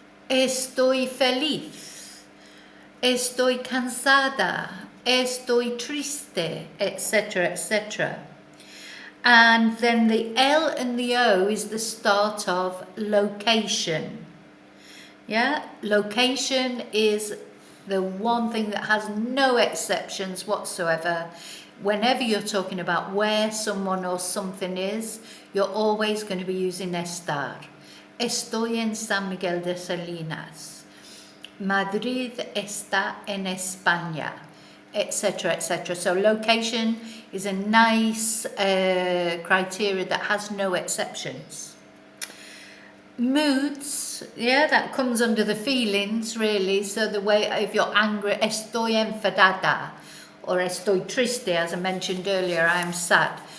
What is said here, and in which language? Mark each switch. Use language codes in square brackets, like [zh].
[es] Estoy feliz, estoy cansada, estoy triste, etc., etc. [en] And then the L and the O is the start of location. Yeah, location is the one thing that has no exceptions whatsoever. Whenever you're talking about where someone or something is, you're always going to be using estar. [es] Estoy en San Miguel de Salinas. Madrid está en España, etc., etc. [en] So location is a nice criteria that has no exceptions. Moods, yeah, that comes under the feelings really. So the way, if you're angry, [es] estoy enfadada, [en] or [es] estoy triste, [en] as I mentioned earlier, I am sad.